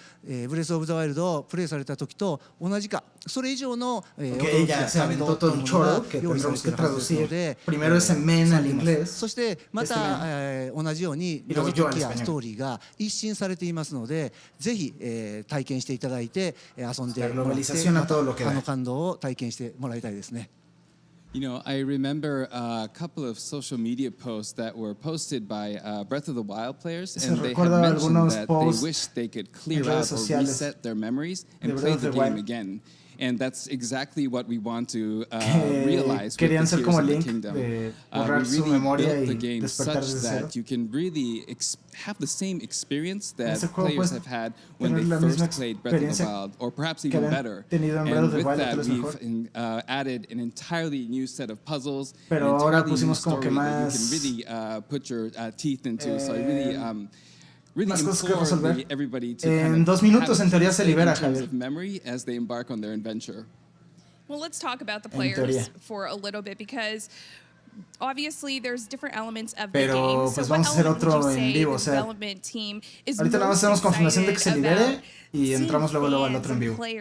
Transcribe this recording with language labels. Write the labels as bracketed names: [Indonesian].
[Japanese] ブレス・オブ・ザ・ワイルドをプレイされた時と同じかそれ以上の [Spanish] Que ella se aventó todo un choro que tendremos que traducir. Primero ese men al inglés. [Japanese] そしてまた、同じように謎解きやストーリーが一新されていますのでぜひ、体験していただいて遊んでもらってまた感動を体験してもらいたいですね。 [English] You know, I remember a couple of social media posts that were posted by Breath of the Wild players, and they had mentioned that they wish they could clear out or reset their memories and play the game again. And that's exactly what we want to realize with the Tears of the Kingdom. We really built the game such that you can really have the same experience that players have had when they first played Breath of the Wild, or perhaps even better. And with that, we've added an entirely new set of puzzles, an entirely new story that you can really put your teeth into. So I really really implore everybody to [Spanish] en 2 minutos en teoría se libera, Javier. [English] of memory as they embark on their adventure. Well, let's talk about the players for a little bit because obviously there's different elements of the game. [Spanish] Pero pues vamos a hacer otro en vivo, o sea, ahorita nada más hacemos confirmación de que se libere y entramos luego al otro en vivo.